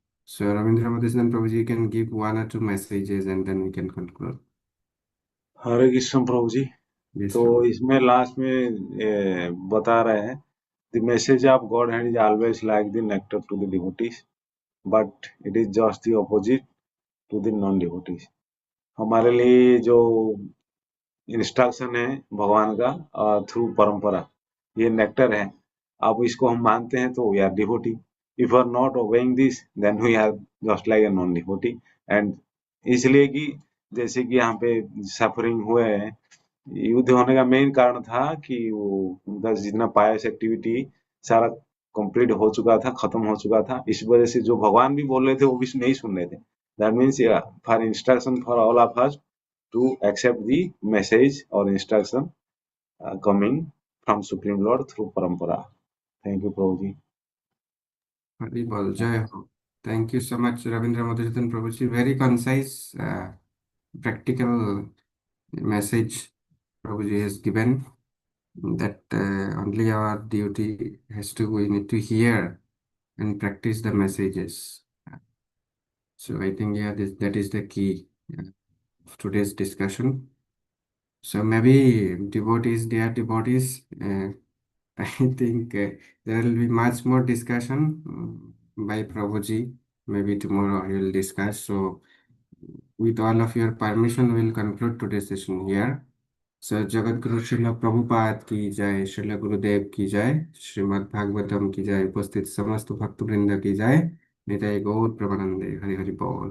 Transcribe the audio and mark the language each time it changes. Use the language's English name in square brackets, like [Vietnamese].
[English] So Ravindra Madhusudan Prabhuji, you can give one or two messages and then we can conclude. [Hindi] Hare Krishna Prabhu ji. [English] Yes, [Hindi] तो [English] Prabhuji. [Hindi] इसमें last में बता रहे हैं [English] the message of Godhead is always like the nectar to the devotees, but it is just the opposite to the non-devotees. [Hindi] हमारे लिए जो instruction है भगवान का थ्रू परंपरा, ये नेक्टर है। अब इसको हम मानते हैं तो [English] We are devotee, if are not obeying this then we are just like a non devotee. [Hindi] And इसलिए कि जैसे कि यहाँ पे सफरिंग हुए हैं, युद्ध होने का मेन कारण था कि वो उनका जितना पायस एक्टिविटी सारा कंप्लीट हो चुका था, खत्म हो चुका था। इस वजह से जो भगवान भी बोल रहे थे वो भी नहीं सुन रहे थे। [English] That means for instruction for all of us to accept the message or instruction coming from Supreme Lord through Parampara. Thank you, Prabhuji. Hari Bol, Jai Ho. Thank you so much, Ravindra Madhusudan Prabhuji. Very concise, practical message Prabhuji has given, that only our duty we need to hear and practice the messages. So I think, that is the key of today's discussion. So maybe dear devotees, I think there will be much more discussion by Prabhuji. Maybe tomorrow I will discuss. So with all of your permission, we will conclude today's session here. [Hindi] So Jagat Guru Srila Prabhupada की जय, श्रील गुरुदेव की जय, श्रीमद् भागवतम की जय, उपस्थित समस्त भक्तवृंद की जय, निताय गौर प्रेमानंदे, हरि हरि बोल।